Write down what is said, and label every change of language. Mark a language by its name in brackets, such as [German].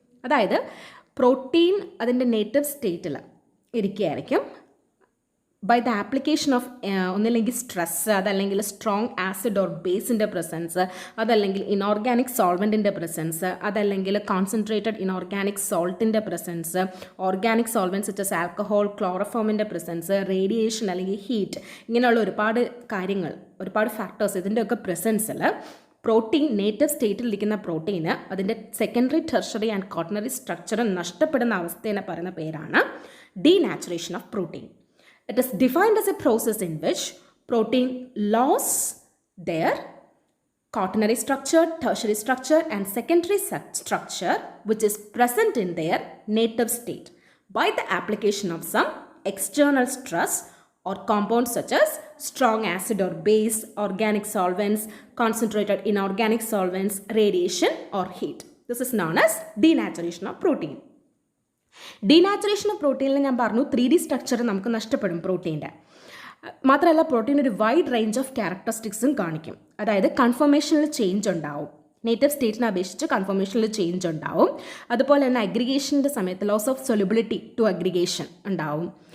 [Malayalam] അതായത് പ്രോട്ടീൻ അതിൻ്റെ നേറ്റീവ് സ്റ്റേറ്റിൽ ഇരിക്കുകയായിരിക്കും ബൈ ദ ആപ്ലിക്കേഷൻ ഓഫ് ഒന്നില്ലെങ്കിൽ സ്ട്രെസ്, അതല്ലെങ്കിൽ സ്ട്രോങ് ആസിഡ് ഓർ ബേസിൻ്റെ പ്രസൻസ്, അതല്ലെങ്കിൽ ഇനോർഗാനിക് സോൾവെൻറ്റിൻ്റെ പ്രസൻസ്, അതല്ലെങ്കിൽ concentrated inorganic സോൾട്ടിൻ്റെ presence, organic solvent such alcohol, ക്ലോറോഫോമിൻ്റെ presence, radiation അല്ലെങ്കിൽ ഹീറ്റ്, ഇങ്ങനെയുള്ള ഒരുപാട് കാര്യങ്ങൾ, ഒരുപാട് ഫാക്ടേഴ്സ് ഇതിൻ്റെയൊക്കെ പ്രസൻസിൽ പ്രോട്ടീൻ നേറ്റീവ് സ്റ്റേറ്റിലിരിക്കുന്ന പ്രോട്ടീന് അതിൻ്റെ secondary tertiary and quaternary structure നഷ്ടപ്പെടുന്ന അവസ്ഥയെ പറയുന്ന പേരാണ് denaturation of protein. [English] It is defined as a process in which protein lose their quaternary structure, tertiary structure and secondary structure which is present in their native state by the application of some external stress or compounds such as strong acid or base, organic solvents, concentrated inorganic solvents, radiation or heat. This is known as denaturation of protein. [Malayalam] Denaturation of പ്രോട്ടീനിൽ ഞാൻ പറഞ്ഞു 3D structure നമുക്ക് നഷ്ടപ്പെടും പ്രോട്ടീൻ്റെ. മാത്രമല്ല protein ഒരു wide range of ക്യാരക്ടറിസ്റ്റിക്സും കാണിക്കും. അതായത് കൺഫർമേഷനിൽ change ഉണ്ടാവും, native സ്റ്റേറ്റിനെ അപേക്ഷിച്ച് കൺഫർമേഷനിൽ ചേഞ്ച് ഉണ്ടാവും. അതുപോലെ തന്നെ അഗ്രിഗേഷൻ്റെ സമയത്ത് loss of solubility to aggregation ഉണ്ടാവും.